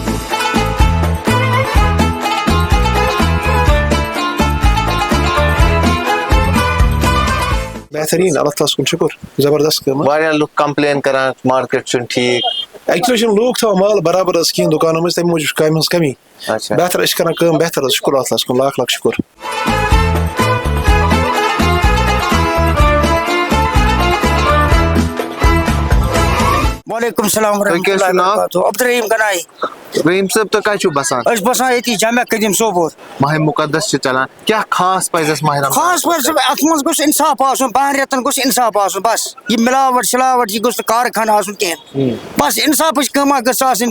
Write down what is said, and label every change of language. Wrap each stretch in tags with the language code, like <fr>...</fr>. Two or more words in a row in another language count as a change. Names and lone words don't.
<ks>بہتریٖن اللہ تعالیٰ کُن شُکُر زبردست کٲم. واریاہ لُکھ کمپلین کران مارکیٹ چھُنہٕ ٹھیٖک. ایکچُؤلی چھِنہٕ لوٗکھ تھاوان مال برابر حظ کِہیٖنۍ دُکانو منٛز تَمہِ موٗجوٗب چھِ کامہِ ہٕنٛز کمی. بہتر أسۍ چھِ کران کٲم بہتر حظ شُکُر اللہ تعالیٰ کُن لاکھ لاکھ شُکُر.</ks> <ar>وعلیکم السلام ورحمۃ اللہ وبرکاتہ.</ar> <ks>عبدالرحیٖم گنایی. رحیٖم صٲب تُہۍ کتہِ چھِو بسان؟ أسۍ بسان ییٚتی جامع قدیٖم سوپور. ماہِ مُقدس چھِ چلان کیٛاہ خاص پزِ اَسہِ ماہِ رمضان؟ خاص پٲٹھۍ اتھ منٛز گوٚژھ اِنصاف آسُن 5 رٮ۪تن گوٚژھ اِنصاف آسُن بس. یہِ مِلاوٹ شِلاوٹ یہِ گوٚژھ نہٕ کارخانہٕ آسُن کینٛہہ. بس اِنصافٕچ کٲمہ گٔژھ آسٕنۍ.</ks>